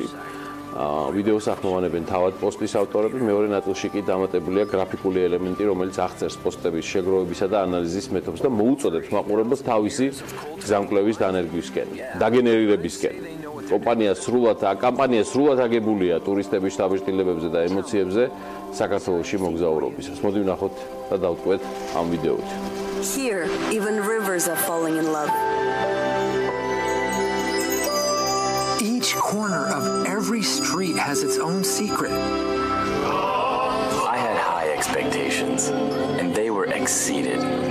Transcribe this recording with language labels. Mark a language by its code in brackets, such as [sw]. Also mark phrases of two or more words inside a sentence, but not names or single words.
[ka] ვიდეოს ახმოვანებენ თავად პოსტის ავტორები, მეორე ნაწილში კი დამატებულია გრაფიკული ელემენტი, რომელიც აღწერს პოსტების შეგროვებისა და ანალიზის მეთოდს და მოუწოდებს მაყურებელს თავისი გზამკვლევის დანერგვისკენ, დაგენერირებისკენ. კამპანია სრულად აგებულია ტურისტების შთაბეჭდილებებზე და ემოციებზე საქართველოში მოგზაურობისას. მოდი ვნახოთ და დავტყვეთ ამ ვიდეოით. [en] Here, even rivers are falling in love. Each corner of every street has its own secret. I had high expectations, and they were exceeded.